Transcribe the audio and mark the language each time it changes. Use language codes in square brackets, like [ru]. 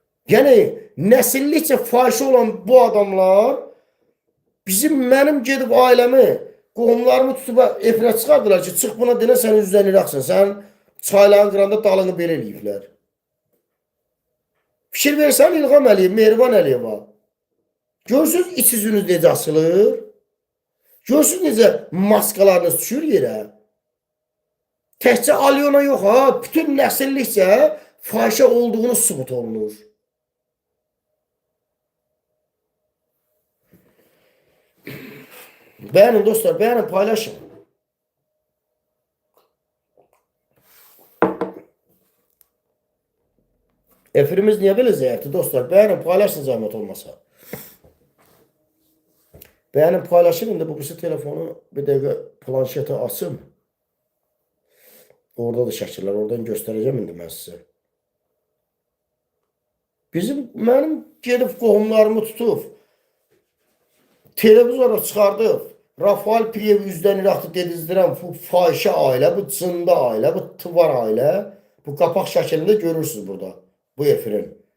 [az] Yəni, nəsillikcə fahişə olan bu adamlar mənim gedib ailəmi, qohumlarımı tutub efirə çıxardılar ki, çıx buna denə, sən üzdən iraqsın, sən çayların qıranda dalını belə eləyiblər. Fikir versən İlham Əliyev, Mehriban Əliyeva. Görürsünüz iç yüzünüz necə asılır? Görürsünüz necə maskalarınız düşür yerə? Təhcə Alyona yox ha, bütün nəsillikcə fahişə olduğunu sübut olunur. [tr] Beğenin dostlar, beğenin, paylaşın. Efirimiz niye böyle zayıftı dostlar? Beğenin, paylaşın zahmet olmasa. Beğenin, paylaşın. Şimdi bu kısa telefonu bir dakika planşete asım. [az] Orada da şəkillər, oradan [tr] göstereceğim [az] indi mən sizə. Mənim gedib qohumlarımı tutub, televizora çıxardıb, Rafael Piyev üzdən iraqdı dedizdirəm, bu fahişə ailə, bu cında ailə, bu tıvar ailə, bu qapaq şəkilində görürsünüz burada, bu efirin.